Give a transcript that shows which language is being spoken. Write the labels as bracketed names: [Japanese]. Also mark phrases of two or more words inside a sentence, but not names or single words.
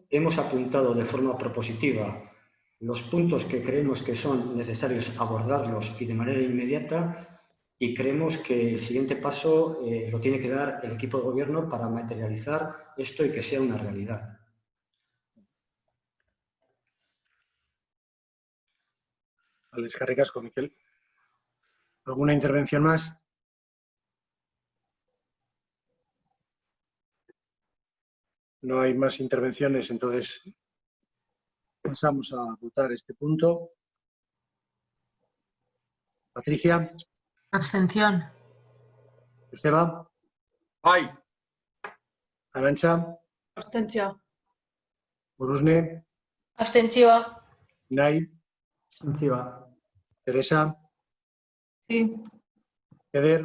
[Spanish] Hemos apuntado de forma propositiva los puntos que creemos que son necesarios abordarlos y de manera inmediata, y creemos que el siguiente paso lo tiene que dar el equipo de gobierno para materializar esto y que sea una realidad. Vale, [Basque] eskerrik asko, Miquel. [Spanish] ¿Alguna intervención más? No hay más intervenciones, entonces pasamos a votar este punto. Patricia. Abstención. Joseba. [Basque] Bai. Arantxa. Abstentzioa. Borusne. Abstentzioa. Nay. Abstentzioa. Teresa. [Spanish] Sí. Eder.